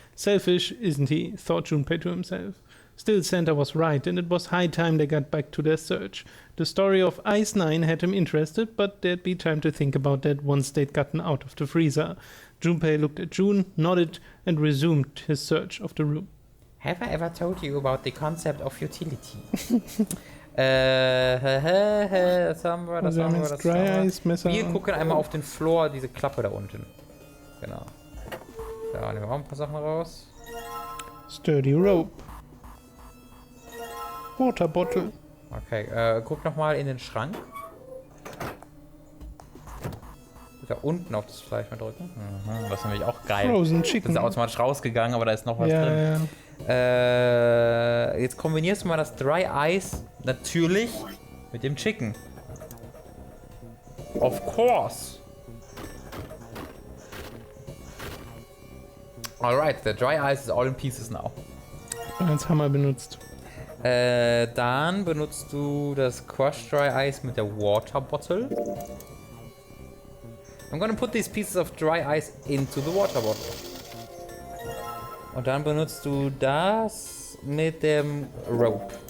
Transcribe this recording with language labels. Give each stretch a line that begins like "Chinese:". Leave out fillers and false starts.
English: Selfish, isn't he? Thought Junpei to himself. Still, Santa was right, and it was high time they got back to their search. The story of Ice 9 had him interested, but there'd be time to think about that once they'd gotten out of the freezer. Junpei looked at June, nodded, and resumed his search of the room. Have I ever told you about the concept of utility?
German: Das haben wir. Wir gucken einmal auf den Floor, diese Klappe da unten. Genau. Da nehmen wir auch ein paar Sachen raus.
English: Sturdy rope. Water bottle.
German: Okay, guck nochmal in den Schrank. Da unten auf das Fleisch mal drücken. Mhm, das ist nämlich auch geil.
English: Frozen
German: Das
English: Chicken.
German: ist automatisch rausgegangen, aber da ist noch was drin. Ja. Jetzt kombinierst du mal das Dry Ice natürlich mit dem Chicken.
English: Of course. Alright, the Dry Ice is all in pieces now.
German: Als Hammer benutzt. Dann benutzt du das Crushed Dry Ice mit der Water Bottle.
English: I'm gonna put these pieces of Dry Ice into the Water Bottle.
German: Und dann benutzt du das mit dem Rope.